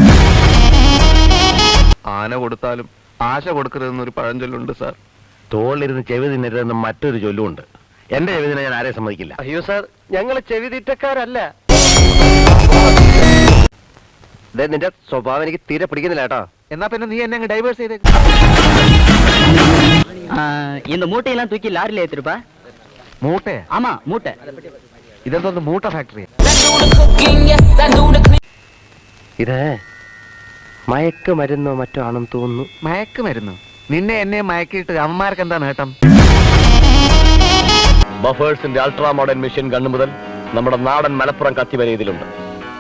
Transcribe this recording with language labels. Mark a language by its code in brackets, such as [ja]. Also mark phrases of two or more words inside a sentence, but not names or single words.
[ml] ആന കൊടുത്താലും ആശ കൊടുക്കരുതെന്നൊരു പഴഞ്ചൊല്ലുണ്ട് സാർ. തോളിലിരുന്ന് ചെവി തിന്നരുതെന്ന് മറ്റൊരു ചൊല്ലുണ്ട്. എന്റെ ചെവി തിന്നെ ഞാൻ ആരെയും സമ്മതിക്കില്ല. അയ്യോ സാർ, ഞങ്ങൾ ചെവി തീറ്റക്കാരല്ല. നിന്റെ സ്വഭാവം എനിക്ക് തീരെ പിടിക്കുന്നില്ല കേട്ടോ. എന്നാ പിന്നെ നീ എന്നെ ഡൈവേഴ്സ് ചെയ്തേ. [ta] இந்த மூட்டையெல்லாம் தூக்கி லாரில ஏத்திருப்பா. [ml] മൂട്ടേ? [ta] ஆமா மூட்டை. [ml] ഇതെന്തോന്ന് മൂട്ട ഫാക്ടറി? ഇത് മയക്കുമരുന്നോ മറ്റോ ആണെന്ന് തോന്നുന്നു. മയക്കുമരുന്നു? നിന്നെ എന്നെ മയക്കിയിട്ട് അമ്മമാർക്ക് എന്താ നേട്ടം? ബഫേഴ്സിന്റെ അൾട്രാ മോഡേൺ മെഷീൻ ഗണ്ണ് മുതൽ നമ്മുടെ നാടൻ മലപ്പുറം കത്തി വരെ ഇതിലുണ്ട്.